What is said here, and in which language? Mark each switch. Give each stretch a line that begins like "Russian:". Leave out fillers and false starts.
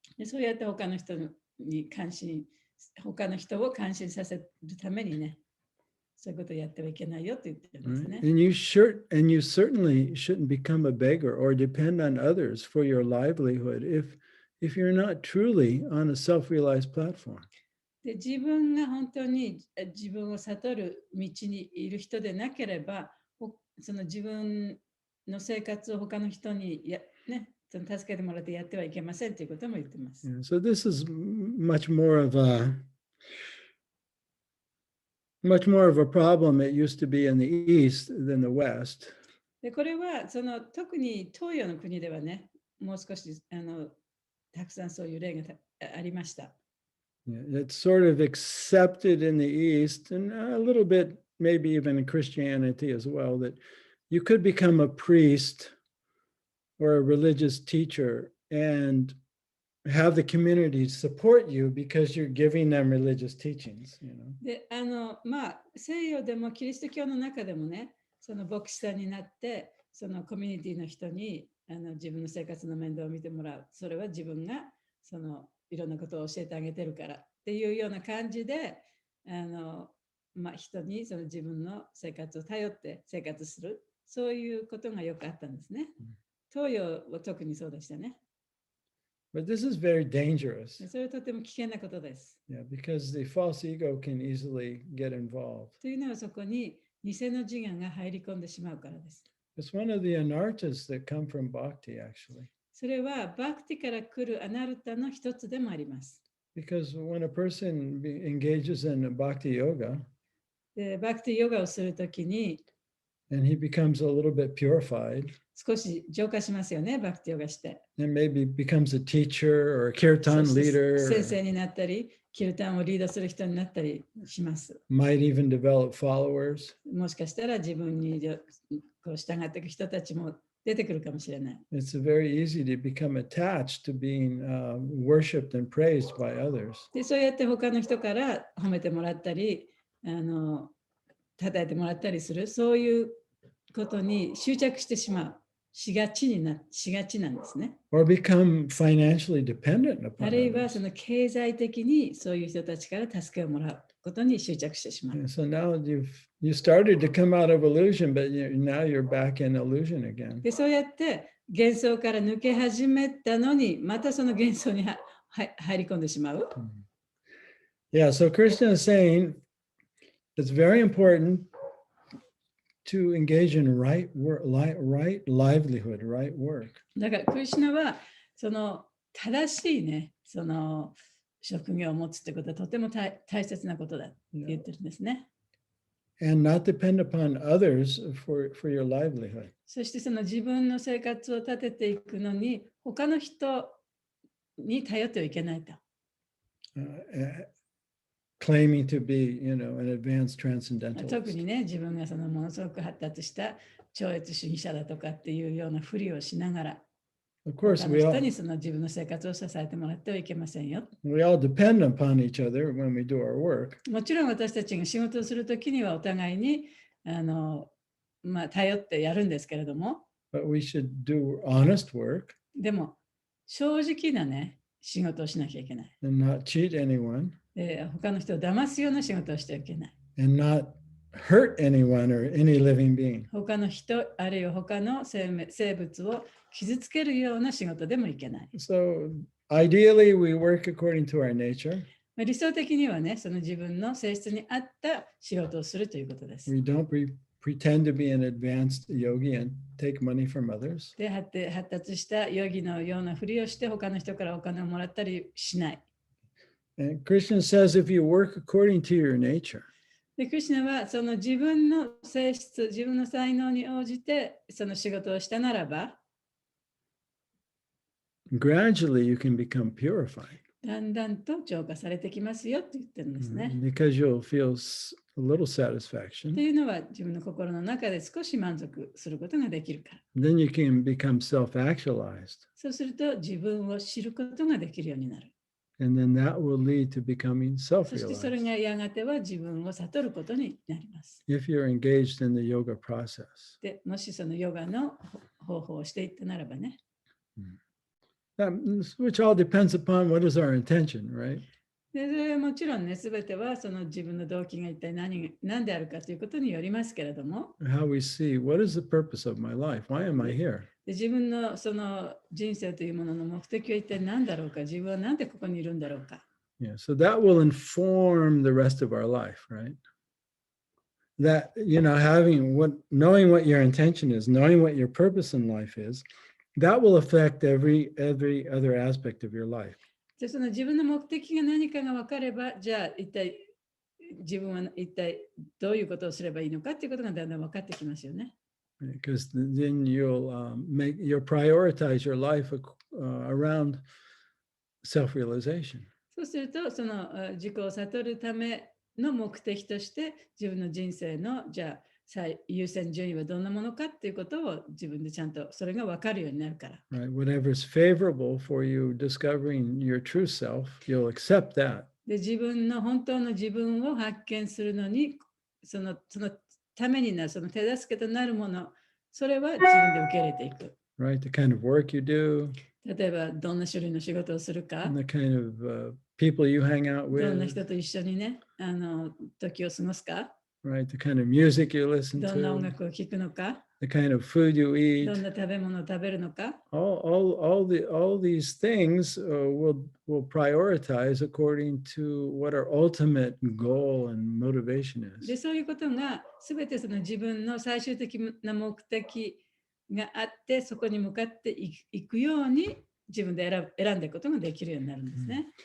Japanese: でそうやって他の人を感心させるためにね、そういうことをやってはいけないよって言ってるんです
English: Right?
Japanese: ね。
English: And you certainly shouldn't become a beggar or depend on others for your livelihood if you're not truly on a self-realized platform.
Japanese: で自分が本当に自分を悟る道にいる人でなければ、その自分の生活を他の人にその助けてもらってやってはいけませんということも言ってます。
English: Yeah, so this is much more of a problem it used to be in the East than the West.
Japanese: でこれはその特に東洋の国ではね、もう少したくさんそういう例がありました。
English: Yeah, it's sort of accepted in the East and a little bit maybe even in Christianity as well that you could become a priest or a religious teacher and have the community support you because you're giving them religious teachings, you know.
Japanese: で西洋でもキリスト教の中でもね、その牧師さんになってそのコミュニティの人に自分の生活の面倒を見てもらう。それは自分がそのいろんなことを教えてあげてるからっていうような感じで人にその自分の生活を頼って生活する、そういうことがよくあったんですね。東洋は特にそうでしたね。
English: But this is very dangerous.
Japanese: それはとても危険なことです。
English: Yeah, because the false ego can easily get involved.
Japanese: というのはそこに偽の自我が入り込んでしまうからです。
English: It's one of the anarthas that come from bhakti, actually.
Japanese: それはバクティから来るアナルタの一つでもあります。
English: Because when a person engages in bhakti yoga,
Japanese: でバクティヨガをするときに
English: and he becomes a little bit purified,
Japanese: 少し浄化しますよね、バクティヨガして。
English: and maybe becomes a teacher or a kirtan
Japanese: そして
English: leader,
Japanese: 先生になったり、キルタンをリードする人になったりします。
English: might even develop followers.
Japanese: もしかしたら自分にこう従っていく人たちも出てくるかもしれない。
English: It's very easy to become attached to being worshipped and praised by others.
Japanese: でそうやって他の人から褒めてもらったり、称えてもらったりする、そういうことに執着してしがちなんですね。
English: Or become financially dependent
Japanese: あ
English: upon
Japanese: るいは
English: others.
Japanese: その経済的にそういう人たちから助けをもらうことに執着してしまう。
English: And so now you started to come out of illusion, but now you're back in illusion again.
Japanese: でそうやって幻想から抜け始めたのに、またその幻想に入り込んでしまう。
English: Yeah, so Krishna is saying it's very important to engage in right livelihood, right work.
Japanese: だからクリシュナはその正しいね、その職業を持つってことはとても大切なことだって言ってるんですね。
English: And not depend upon others for your livelihood.
Japanese: そしてその自分の生活を立てていくのに他の人に頼ってはいけないと。
English: Claiming to be, an advanced transcendentalist.
Japanese: 特にね、自分がそのものすごく発達した超越主義者だとかっていうようなふりをしながら、
English: Of course,
Japanese: 他の人にその自分の生活を支えてもらってはいけませんよ。
English: we all depend upon each other when we do our work.
Japanese: もちろん私たちが仕事をするときにはお互いに頼ってやるんですけれども、
English: But we should do honest work
Japanese: でも正直なね、仕事をしなきゃいけない。
English: and not cheat anyone
Japanese: 他の人を騙すような仕事をしてはいけない。
English: and not hurt anyone or any living being.
Japanese: 他の人、あるいは他の生物を傷つけるような仕事でもいけない。
English: So ideally, we work according to our nature.
Japanese: 理想的にはね、その自分の性質に合った仕事をするということです。
English: We don't pretend to be an advanced yogi and take money from others.
Japanese: で、発達したヨギのようなふりをして他の人からお金をもらったりしない。
English: And Krishna says if you work according to your nature,
Japanese: で、クリシュナはその自分の性質、自分の才能に応じてその仕事をしたならば、
English: gradually you can become purified.
Japanese: だんだんと浄化されてきますよって言ってるんですね。
English: Because you'll feel a little
Japanese: と
English: satisfaction.
Japanese: いうのは自分の心の中で少し満足することができるから。
English: Then you can become self-actualized.
Japanese: そうすると自分を知ることができるようになる。
English: And then that will lead to becoming
Japanese: そしてそれ
English: self-realized
Japanese: がやがては自分を悟ることになります。
English: if you're engaged in the yoga process.
Japanese: で、もしそのヨガの方法をしていったならばね。
English: Which all depends upon what is our intention, right?
Japanese: で、それはもちろんね、すべてはその自分の動機が一体何であるかということによりますけれども、
English: How we see what is the purpose of my life? Why am I here?
Japanese: で自分のその人生というものの目的は一体何だろうか、自分は何でここにいるんだろうか。
English: Yeah, so that will inform the rest of our life, right? That, knowing what your intention is, knowing what your purpose in life is, that will affect every other aspect of your life.
Japanese: でその自分の目的が何かが分かれば、じゃあ一体自分は一体どういうことをすればいいのかっていうことがだんだん分かってきますよね。
English: Because then you'll prioritize your life around self-realization.
Japanese: そうすると、その自己を悟るための目的として、自分の人生のじゃあ最優先順位はどんなものかっていうことを自分でちゃんとそれが分かるようになるから。
English: Right? Whatever is favorable for you discovering your true self, you'll accept that.
Japanese: で自分の本当の自分を発見するのに、そのためになる、その手助けとなるもの、それは自分で受け入れていく。
English: Right? The kind of work you do,
Japanese: 例えば、どんな種類の仕事をするか、
English: and the kind of people you hang out
Japanese: どんな
English: with,
Japanese: 人と一緒にね、時を過ごすか、
English: right? The kind of music you listen
Japanese: どんな音
English: to,
Japanese: 楽を聴くのか、
English: the kind of food you
Japanese: ど
English: eat.
Japanese: んな食べ物を食べるのか、
English: All these things will prioritize according to what our ultimate goal and motivation
Japanese: で、
English: is.
Japanese: そういうことがすべてその自分の最終的な目的があって、そこに向かっていくように自分で選んでいくことができるようになるんですね。